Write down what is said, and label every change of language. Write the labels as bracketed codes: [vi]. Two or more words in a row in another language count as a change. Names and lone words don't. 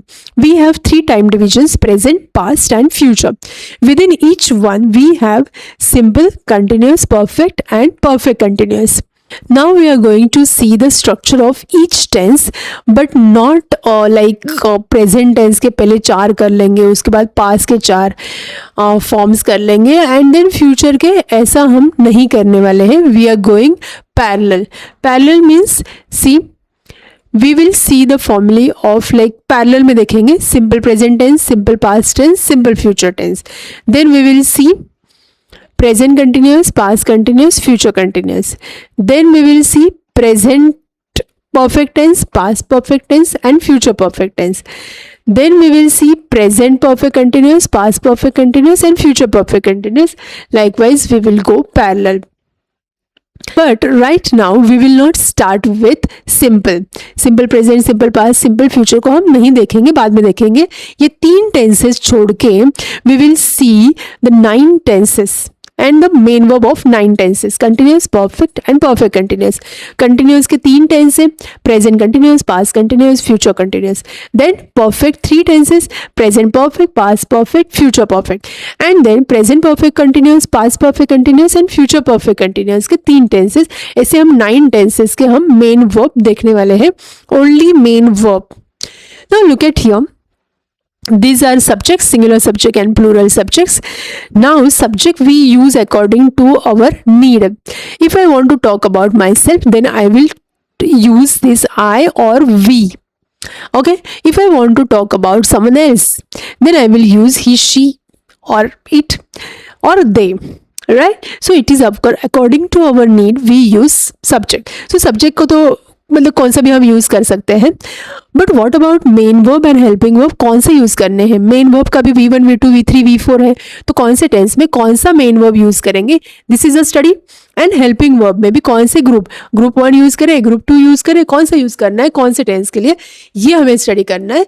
[en] We have 3 time divisions: present, past and future. Within each one we have simple, continuous, perfect and perfect continuous. Now we are going to see the structure of each tense, but not like present tense [hi] के पहले 4 कर लेंगे, उसके बाद past के 4 forms कर लेंगे [en] and then future [hi] के ऐसा हम नहीं करने वाले हैं. [en] We are going parallel. Parallel means, see, we will see the formulae of like parallel [hi] में देखेंगे [en] simple present tense, simple past tense, simple future tense. Then we will see present continuous, past continuous, future continuous. Then we will see present perfect tense, past perfect tense and future perfect tense. Then we will see present perfect continuous, past perfect continuous and future perfect continuous. Likewise, we will go parallel. But right now we will not start with simple present, simple past, simple future [hi] को हम नहीं देखेंगे, बाद में देखेंगे. ये 3 tenses छोड़ के [en] we will see the 9 tenses and the main verb of 9 tenses: continuous, perfect and perfect continuous. Continuous [hi] के 3 tense है: [en] present continuous, past continuous, future continuous. Then perfect 3 tenses: present perfect, past perfect, future perfect. And then present perfect continuous, past perfect continuous and future perfect continuous [hi] के 3 tenses. ऐसे हम 9 tenses के हम [en] main verb [hi] देखने वाले हैं, [en] only main verb. Now look at here. These are subjects, singular subject and plural subjects. Now subject we use according to our need. If I want to talk about myself, then I will use this I or we. Okay, if I want to talk about someone else, then I will use he, she or it or they. Right? So it is according to our need we use subject. [hi] So subject को तो मतलब कौन सा भी हम यूज़ कर सकते हैं. [en] but what about main verb and helping verb, [hi] कौन से यूज़ करने हैं? [en] main verb [hi] का भी v1, v2, v3, v4 है, तो कौन से टेंस में कौन सा [en] main verb [hi] यूज़ करेंगे? [en] this is a study. [hi] एंड [en] helping verb [hi] में भी कौन से ग्रुप 1 यूज़ करें, ग्रुप 2 यूज़ करें, कौन सा यूज़ करना है, कौन से टेंस के लिए, ये हमें स्टडी करना है.